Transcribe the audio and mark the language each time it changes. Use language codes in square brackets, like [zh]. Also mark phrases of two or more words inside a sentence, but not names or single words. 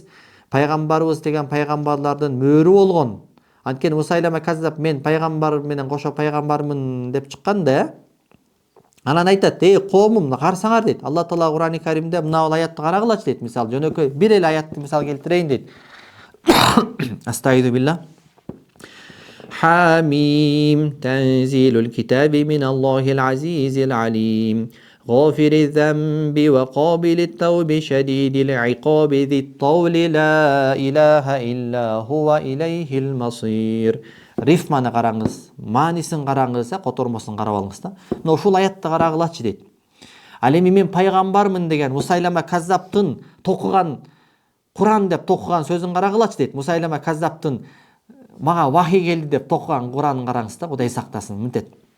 [ky] Пайгамбарыбыз деген пайгамбарлардын мөөрү болгон. Анткени Мусайлама Каззаб мен пайгамбар менен кошо пайгамбармын деп чыккан да. Анан айтат: коомум, карасаңар дейт. Алла Таала Курани Каримде мына аятты карагылачы дейт. Мисалы жөнөкөй бир эле аятты мисал келтирейин дейт. [ar] أستغفر بالله. حم تنزيل الكتاب من الله العزيز العليم. غافر الذنب وقابل التوب شديد العقاب ذي الطول لا إله إلا هو إليه المصير. [ky] Рифманы караңыз, маанисин караңыз, котормосун карап алыңыз да. Мына ушул аятты карагылачы дейт. Ал эми мен пайгамбармын деген Мусайлама Каззабтын токуган Куран деп токуган сөзүн карагылачы дейт. Мусайлама Каззабтын мага вахий келди деп токуган Куранын караңыз да, Кудай сактасын, мынтет.